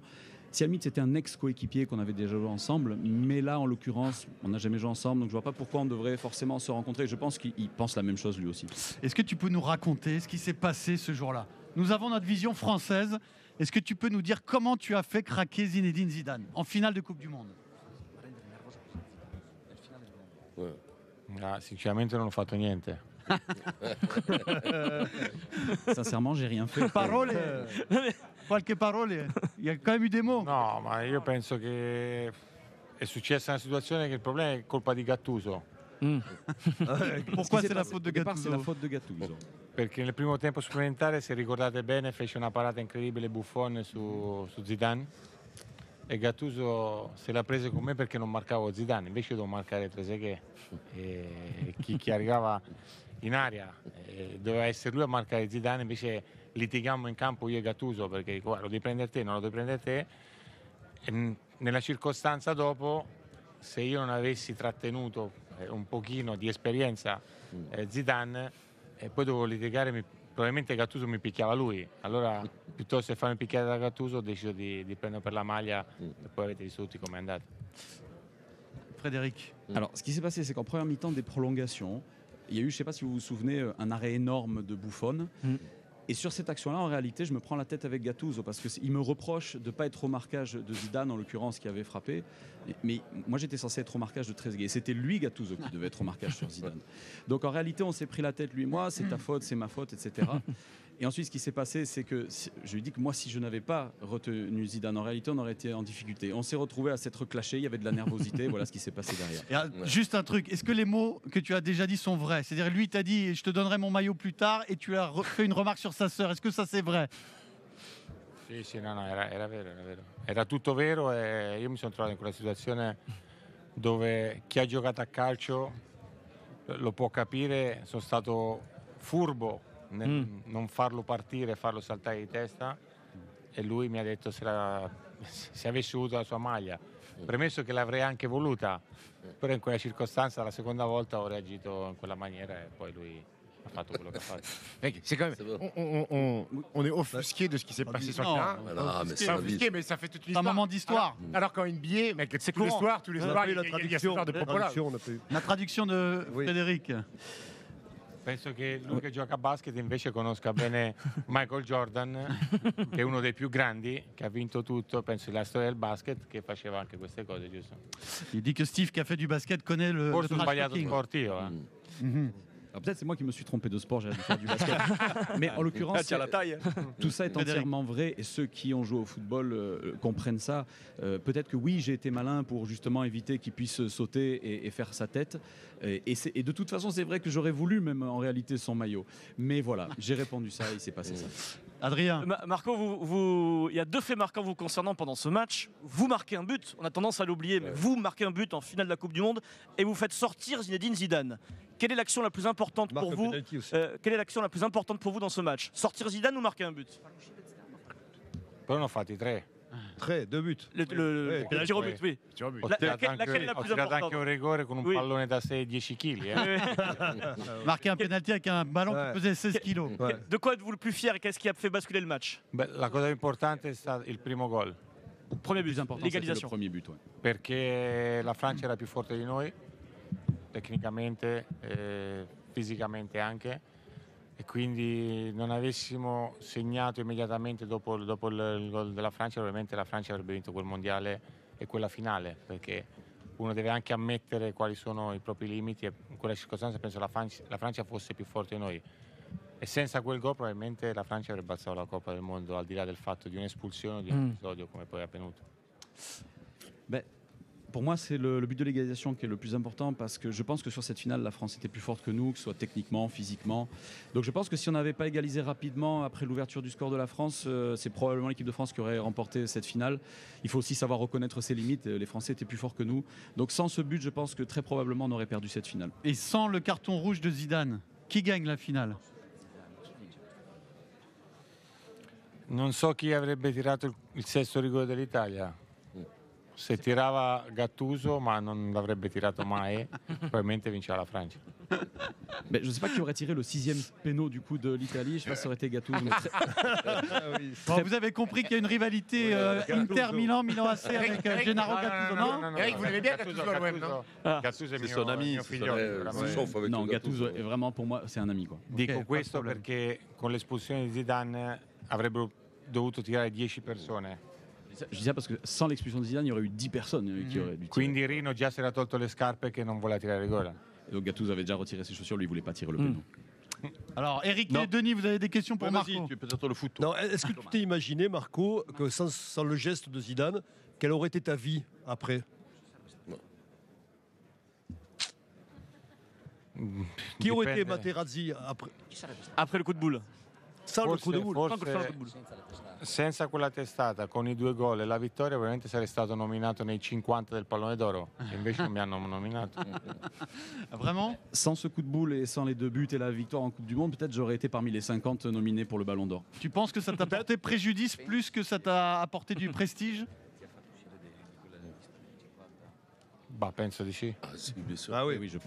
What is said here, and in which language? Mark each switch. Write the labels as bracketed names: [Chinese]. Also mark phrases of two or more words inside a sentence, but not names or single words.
[French] Si Hamid, c'était un ex-coéquipier qu'on avait déjà joué ensemble, mais là, en l'occurrence, on n'a jamais joué ensemble, donc je vois pas pourquoi on devrait forcément se rencontrer. Je pense qu'il pense la même chose lui aussi. Est-ce que tu peux nous raconter ce qui s'est passé ce jour-là? Nous avons notre vision française. Est-ce que tu peux nous dire comment tu as fait craquer Zinedine Zidane en finale de Coupe du Monde? [Italian] Sinceramente non ho fatto niente. [French] Sincèrement, j'ai rien fait. [Italian] Parole? Qualche parole? [French] Il y a quand même eu des mots. [Italian] No, ma io penso che è successa una situazione che il problema è colpa di Gattuso. [French] Pourquoi c'est la faute de Départ, c'est la Gattuso? faute de Gattuso. [Italian] Perché nel primo tempo supplementare, se ricordate bene, fece una parata incredibile Buffon su Zidane e Gattuso se l'ha prese con me perché non marcavo Zidane, invece io devo marcare Trezeguet e chi arrivava in aria doveva essere lui a marcare Zidane, invece litigammo in campo io e Gattuso perché dico lo devi prendere te, non lo devi prendere te e nella circostanza dopo se io non avessi trattenuto un pochino di esperienza Zidane e poi dovevo litigare, probabilmente Gattuso mi picchiava lui, allora piuttosto che farmi picchiare da Gattuso ho deciso di prendere per la maglia e poi avete visto tutti com'è andato. [French] Frédéric. Alors, ce qui s'est passé, c'est qu'en première mi-temps des prolongations, il y a eu, je ne sais pas si vous vous souvenez, un arrêt énorme de Buffon. Et sur cette action-là, en réalité, je me prends la tête avec Gattuso parce qu'il me reproche de ne pas être au marquage de Zidane, en l'occurrence, qui avait frappé. Mais moi, j'étais censé être au marquage de Trezeguet. C'était lui, Gattuso, qui devait être au marquage sur Zidane. Donc en réalité, on s'est pris la tête, lui et moi, c'est ta faute, c'est ma faute, etc. Et ensuite, ce qui s'est passé, c'est que je lui ai dit que moi, si je n'avais pas retenu Zidane, en réalité, on aurait été en difficulté. On s'est retrouvé à s'être clashé, il y avait de la nervosité, voilà ce qui s'est passé derrière. Juste un truc, est-ce que les mots que tu as déjà dit sont vrais? C'est-à-dire, lui t'a dit je te donnerai mon maillot plus tard et tu as fait une remarque sur sa sœur. Est-ce que ça c'est vrai? [Italian] Sì, no, era vero, era vero. Era tutto vero e io mi sono trovato in quella situazione dove chi ha giocato a calcio lo può capire, sono stato furbo nel non farlo partire e farlo saltare di testa, e lui mi ha detto se avessi avuto la sua maglia, premesso che l'avrei anche voluta, però in quella circostanza la seconda volta ho reagito in quella maniera e poi lui ha fatto quello che ha fatto. [French] Mec, c'est quand même. On est offusqué de ce qui s'est passé sur le Non. terrain. Voilà, mais C'est c'est offusqué, mais ça fait toute une C'est un histoire. moment d'histoire. Alors qu'en NBA, mec, C'est tous les courant. soirs, il y a ce genre de propos-là. on a pas eu. La traduction de Oui. Frédéric. [Italian] Penso che lui che gioca a basket invece conosca bene Michael Jordan, che è uno dei più grandi, che ha vinto tutto, penso nella storia del basket, che faceva anche queste cose, giusto? [French] Il dit que Steve, qui a fait du basket, connaît le [Italian] Forse ho [French] trash [Italian] sbagliato [French] talking. [Italian] sport io, Mhm. [French] Alors peut-être c'est moi qui me suis trompé de sport, j'ai dû faire du basket. Mais en l'occurrence, Tiens, la taille. tout ça est Frédéric. entièrement vrai et ceux qui ont joué au football comprennent ça. Peut-être que oui, j'ai été malin pour justement éviter qu'il puisse sauter et faire sa tête. Et de toute façon, c'est vrai que j'aurais voulu même en réalité son maillot. Mais voilà, j'ai répondu ça et il s'est passé ça. Adrien. Marco, il y a deux faits marquants vous concernant pendant ce match. Vous marquez un but, on a tendance à l'oublier, mais vous marquez un but en finale de la Coupe du Monde et vous faites sortir Zinedine Zidane. Quelle est l'action la plus importante Marque pour un vous penalty aussi. Quelle est l'action la plus importante pour vous dans ce match? Sortir Zidane ou marquer un but? [Italian] Però ne ho fatti 3. [French] Très, 2 buts. Le tir au but, oui. [Italian] Ho [French] Laquelle [Italian] tirato è la ho più tirato anche [French] importante? [Italian] un rigore con un [French] Oui. [Italian] pallone da 6-10 kg. [French] Marquer un penalty avec un ballon Ouais. qui pesait 16 kilos. Ouais. De quoi êtes-vous le plus fier et qu'est-ce qui a fait basculer le match? [Italian] Beh, la cosa importante è stato il primo gol, [French] Premier Le plus but, important, c'était le l'égalisation. premier but. Ouais. [Italian] perché la Francia era più forte di noi, tecnicamente, fisicamente anche, e quindi non avessimo segnato immediatamente dopo il gol della Francia, probabilmente la Francia avrebbe vinto quel mondiale e quella finale, perché uno deve anche ammettere quali sono i propri limiti e in quella circostanza penso la Francia fosse più forte di noi. E senza quel gol probabilmente la Francia avrebbe alzato la Coppa del Mondo, al di là del fatto di un'espulsione o di un episodio come poi è avvenuto. [French] Ben, pour moi, c'est le but de l'égalisation qui est le plus important parce que je pense que sur cette finale, la France était plus forte que nous, que ce soit techniquement, physiquement. Donc je pense que si on n'avait pas égalisé rapidement après l'ouverture du score de la France, c'est probablement l'équipe de France qui aurait remporté cette finale. Il faut aussi savoir reconnaître ses limites. Les Français étaient plus forts que nous. Donc sans ce but, je pense que très probablement on aurait perdu cette finale. Et sans le carton rouge de Zidane, qui gagne la finale? [Italian] Non so chi avrebbe tirato il sesto rigore dell'Italia. Se tirava Gattuso, ma non l'avrebbe tirato mai, probabilmente vinceva la Francia. [French] Ben, je ne sais pas qui aurait tiré le 6e péno du coup de l'Italie. Je ne sais pas si ça aurait été Gattuso. Mais Bon, vous avez compris qu'il y a une rivalité Inter-Milan, Milan-AC avec Gennaro Gattuso, non? Eric, vous l'aimez bien, Gattuso, à l'OM, non? [Italian] Gattuso è [French] C'est son ami, [Italian] mio [French] c'est [Italian] figliolo. [French] son- [Italian] veramente. [French] sauf avec [Italian] non, [French] le Gattuso est vraiment pour moi, c'est un ami quoi. [Italian] Dico [French] Ok, [Italian] questo [French] pas de [Italian] perché con l'espulsione di Zidane avrebbero dovuto tirare 10 persone. [French] Je dis ça parce que sans l'expulsion de Zidane, il y aurait eu 10 personnes qui auraient dû tirer. [Italian] Quindi Rino già si era tolto le scarpe che non voleva tirare rigore. [French] Et donc Gattuso avait déjà retiré ses chaussures, lui il voulait pas tirer le péno. Alors, Eric Non. et Denis, vous avez des questions pour Ouais, Marco? vas-y, Tu es peut-être le foot. toi. Non, est-ce que tu t'es imaginé, Marco, que sans le geste de Zidane, quelle aurait été ta vie après? Qui aurait été [Italian] Dipende. [French] Materazzi après? Après le coup de boule. Sans le coup de boule. Sans le coup de boule. [Italian] Senza quella testata, con i 2 gol e la vittoria, probabilmente sarei stato nominato nei 50 del pallone d'oro. E invece non mi hanno nominato. [French] Vraiment? Sans ce coup de boule et sans les 2 buts et la victoire en Coupe du Monde, peut-être j'aurais été parmi les 50 nominés pour le Ballon d'Or. Tu penses que ça t'a porté préjudice plus que ça t'a apporté du prestige? Bah, [Italian] penso di sì. Ah, si, [French] bien sûr. Ah oui. Oui, je pense.